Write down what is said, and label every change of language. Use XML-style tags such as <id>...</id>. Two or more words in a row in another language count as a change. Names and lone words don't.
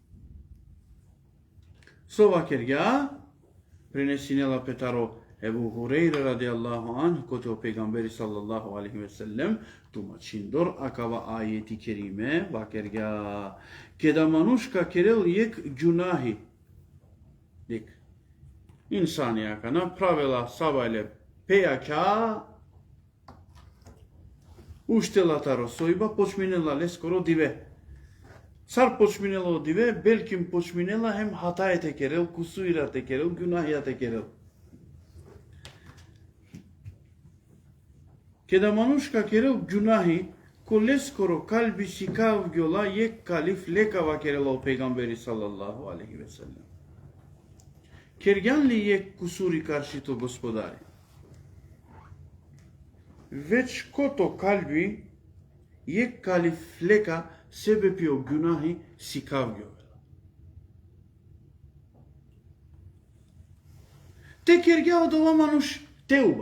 <rom>сова кергја, пренесинела петаро Ебу Хурейра</rom> <ar>رضي الله عن,</ar> <rom>коте пегамбери</rom> <ar>صلى الله عليه وسلم,</ar> <rom>тумачиндор акава ајети кериме, вакергја, кеда манушка керел ек ѓунахи, дек, инсани ака направила сабајле пејаќа, уштелата росојба, почминела лескоро диве. Сар почминела од диве, белким почминела хем хатајете керел, кусуирате керел, ѓунахијате керел. Кеда манушка керел ѓунахи, колескоро калби сикав гјола ек калиф лекава керела пегамбери</rom> <ar>صلى الله عليه وسلم.</ar> <rom>Кергјан ли ек кусури каршито господари? Веќе кото калби ек калиф лека себе пио ѓунахи сикав гјовела. Те кергја од ова мануш теуба.</rom>